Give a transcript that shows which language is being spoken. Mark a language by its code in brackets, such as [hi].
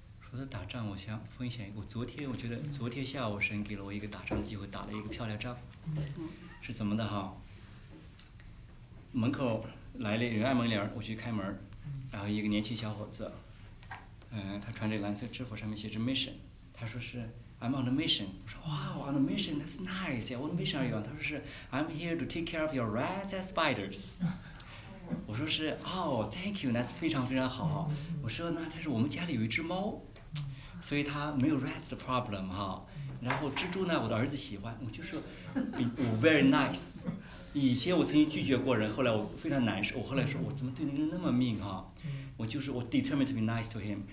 [zh] 我在打仗，我想分享一个。我昨天我觉得昨天下午神给了我一个打仗的机会，打了一个漂亮仗。是怎么的哈？门口来了人按门铃，我去开门，然后一个年轻小伙子，他穿着蓝色制服，上面写着 mission。他说是 [en] I'm on a mission。 [zh] 我说哇 [en] ，on a mission that's nice。 What mission are you on？ [zh] 他说是 [en] I'm here to take care of your rats and spiders。 [zh] 我说是哦 ， [en] thank you，that's [zh] 非常非常好。我说呢，他说我们家里有一只猫。所以他没有 rats 的 problem 哈，然后蜘蛛呢，我的儿子喜欢，我就说，我 [en] very nice。 [zh] 以前我曾经拒绝过人，后来我非常难受，我后来说我怎么对那个人那么命哈，我就是我 [en] determined to be nice to him。